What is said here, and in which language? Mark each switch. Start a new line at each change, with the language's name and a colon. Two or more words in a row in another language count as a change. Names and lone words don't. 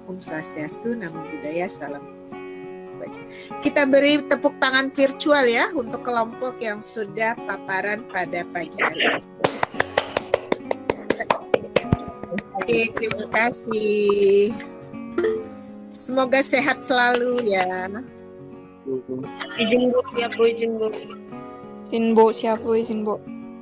Indonesian: Swastiastu,
Pali: Namo Buddhaya,
Indonesian: salam. Kita beri tepuk tangan virtual ya untuk kelompok yang sudah paparan pada pagi hari ini. Oke, terima kasih. Semoga sehat selalu ya. Izin Bu, siap Bu, izin Bu. Izin Bu, siap Bu, izin Bu.